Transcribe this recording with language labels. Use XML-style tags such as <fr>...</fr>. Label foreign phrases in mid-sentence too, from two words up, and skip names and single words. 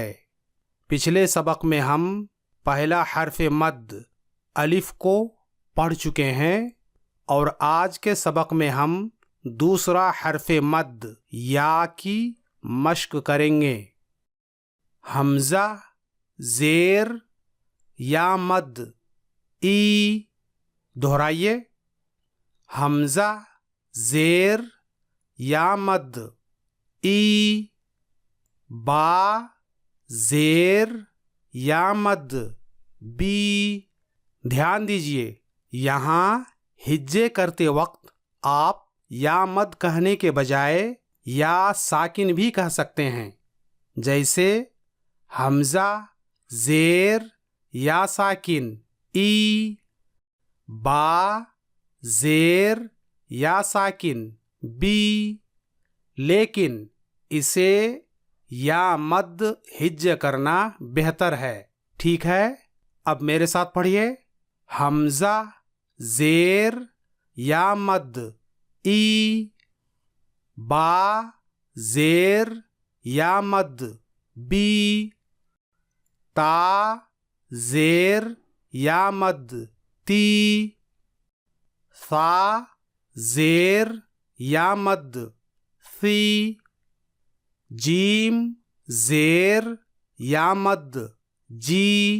<ur>پچھلے سبق میں ہم پہلا حرف مد الف کو پڑھ چکے ہیں، اور آج کے سبق میں ہم دوسرا حرف مد یا کی مشق کریں گے. حمزہ زیر یا مد ای، دہرائیے، حمزہ زیر یا مد ای. با زیر یا مد بی. دھیان دیجئے، یہاں ہجے کرتے وقت آپ یا مد کہنے کے بجائے یا ساکن بھی کہہ سکتے ہیں، جیسے حمزہ زیر یا ساکن ای، با زیر یا ساکن بی. لیکن اسے یا مد ہج کرنا بہتر ہے. ٹھیک ہے، اب میرے ساتھ پڑھیے. حمزہ زیر یا مد ای، با زیر یا مد بی، تا زیر یا مد تی، ثا زیر یا مد ثی، جیم زیر یا مد جی،</ur>